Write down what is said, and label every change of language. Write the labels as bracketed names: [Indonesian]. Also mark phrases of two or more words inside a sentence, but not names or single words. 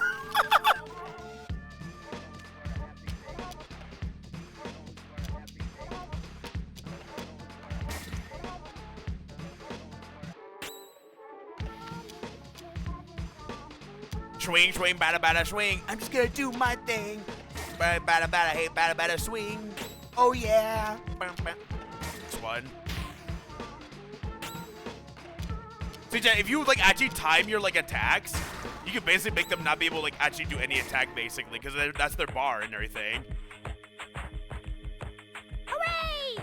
[English] Swing, swing, bada, bada, swing. I'm just gonna do my thing. Bada, bada, bada, hey, bada, bada, swing. Oh, yeah. This one. So, yeah, if you, like, actually time your, like, attacks, you can basically make them not be able to, like, actually do any attack, basically, because that's their bar and everything. Hooray!